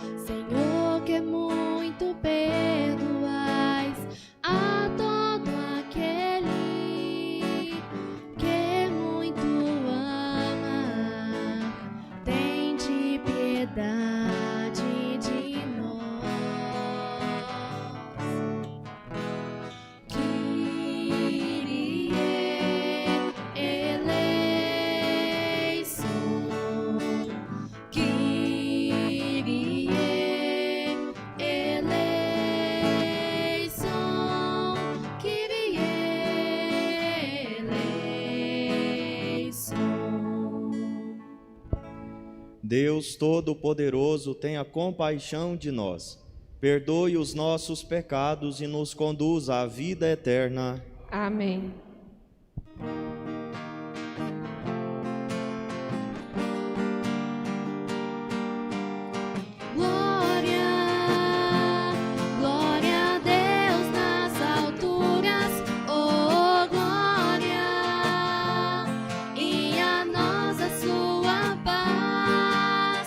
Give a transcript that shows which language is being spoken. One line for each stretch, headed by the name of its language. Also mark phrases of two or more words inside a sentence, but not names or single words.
Portuguese: Senhor, que muito perdoais a todo aquele que muito ama, tende piedade de nós.
Greek: Κύριε ελέησον, Κύριε ελέησον, Κύριε ελέησον.
Portuguese: Deus Todo-Poderoso, tenha compaixão de nós, perdoe os nossos pecados e nos conduza à vida eterna. Amém. Glória, glória a Deus nas alturas, oh glória, e a nós a sua paz.